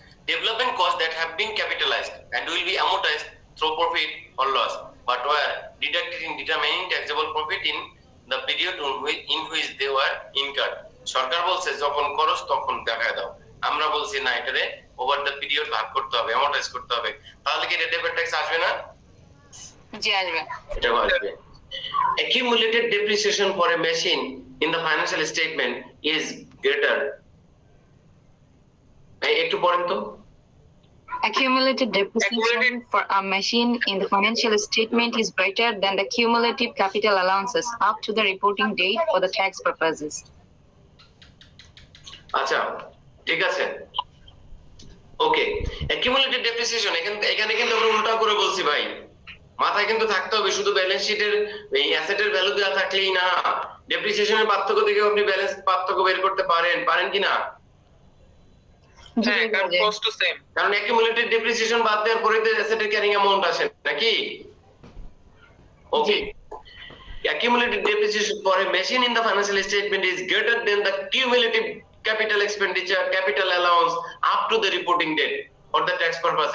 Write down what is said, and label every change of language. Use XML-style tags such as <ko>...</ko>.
<en>Development costs that have been capitalized and will be amortized through profit or loss but were deducted in determining taxable profit in the period in which they were incurred.</en> <bn>সরকার বলছে যখন খরচ তখন দেখায় দাও, আমরা বলছি না এটারে ওভার দ্য পিরিয়ড ভাগ করতে হবে, অ্যামর্টাইজ করতে হবে। তাহলে কি এটা ডেফার্ড ট্যাক্স আসবে না? জি আসবে। এটা আসবে।</bn> <en>Accumulated depreciation for a machine in the financial statement is greater.</en> <bn>একটু পড়েন তো।</bn> <en>Accumulated depreciation for a machine in the financial statement is greater than the cumulative capital allowances up to the reporting date for the tax purposes.</en> <bn>আচ্ছা ঠিক আছে, ওকে। accumulated depreciation এখানে কিন্তু আমরা উল্টা করে বলছি ভাই, মাথায় কিন্তু থাকতে হবে। শুধু ব্যালেন্স শিটের এই অ্যাসেটের ভ্যালু দেওয়া থাকলেই না, ডেপ্রিসিয়েশনের পার্থক্য দেখে আপনি ব্যালেন্স পার্থক্য বের করতে পারেন কি না? হ্যাঁ, কারণ কস্ট তো সেম। কারণ অ্যাকুমুলেটেড ডেপ্রিসিয়েশন বাদ দেওয়ার পরে তো অ্যাসেটের ক্যারিং অ্যামাউন্ট আসে নাকি?</bn> <en>Okay, accumulated depreciation for a machine in the financial statement is greater than the cumulative capital expenditure capital allowance up to the reporting date for the tax purpose.</en>